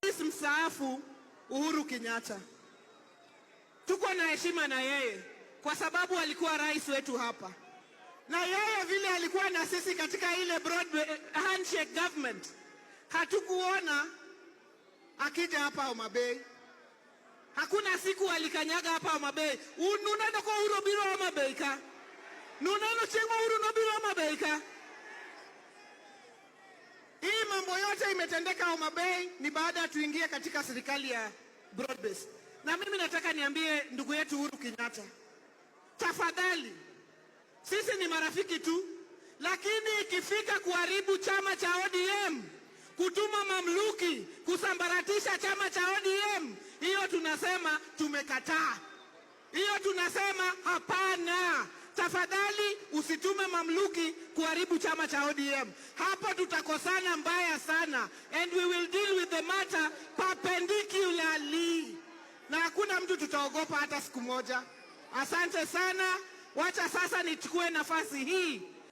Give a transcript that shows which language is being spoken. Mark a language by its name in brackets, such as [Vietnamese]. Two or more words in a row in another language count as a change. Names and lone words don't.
[Swahili] Rais mstaafu Uhuru Kenyatta. Tuko na heshima na yeye kwa sababu alikuwa rais wetu hapa, na yeye vile alikuwa na sisi katika ile [English] broad handshake government, [Swahili] hatukuona akija hapa Homa Bay. Hakuna siku alikanyaga hapa Homa Bay. [Luo (Kenya and Tanzania)] Ununeno kwa Uhuru biro Homa Bay ka. Nuneno chengo Uhuru no biro Homa Bay ka. [Swahili] Hii mambo yote imetendeka Homa Bay ni baada tuingie katika serikali ya [English] broad base. [Swahili] Na mimi nataka niambie ndugu yetu Uhuru Kenyatta, tafadhali, sisi ni marafiki tu, lakini ikifika kuharibu chama cha ODM, kutuma mamluki kusambaratisha chama cha ODM, hiyo tunasema tumekataa. Hiyo tunasema hapana. Tafadhali usitume mamluki kuharibu chama cha ODM. Hapo tutakosana mbaya sana, [English] and we will deal with the matter perpendicularly. [Swahili] Na hakuna mtu tutaogopa hata siku moja. Asante sana. Wacha sasa nichukue nafasi hii